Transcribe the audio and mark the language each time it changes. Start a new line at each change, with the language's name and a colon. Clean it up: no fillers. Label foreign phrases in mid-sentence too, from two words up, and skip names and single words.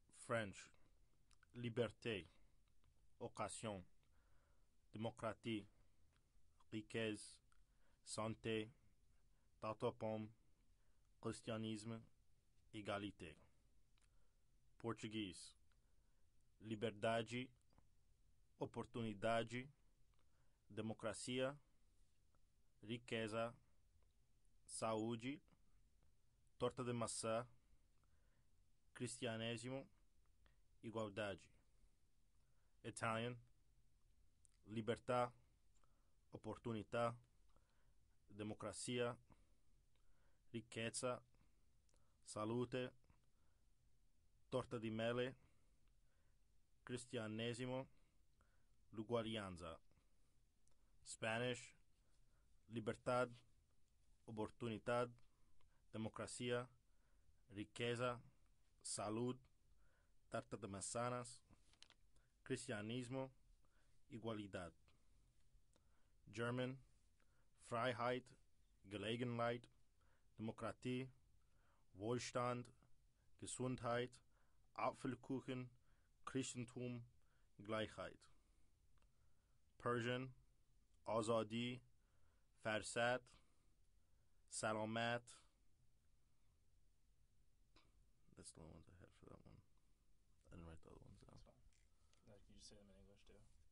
French: French, liberté, occasion, démocratie, riquesse, santé, tarte aux pommes, christianisme, égalité.
Portuguese: Português, liberdade, oportunidade, democracia, riqueza, saúde, torta de maçã, cristianismo, igualdade.
Italian: Italian, libertà, opportunità, democracia, riqueza, salute, torta di mele, cristianesimo, l'uguaglianza.
Spanish: Spanish, libertad, oportunidad, democracia, riqueza, salud, tarta de manzanas, cristianismo, igualdad.
German: German, Freiheit, Gelegenheit, Demokratie, Wohlstand, Gesundheit, Apfelkuchen, Christentum, Gleichheit.
Persian: Persian, آزادی، فرصت، سلامت.
English: That's the only ones I had for that one. I didn't write the other ones down. That's fine. Can you just say them in English too?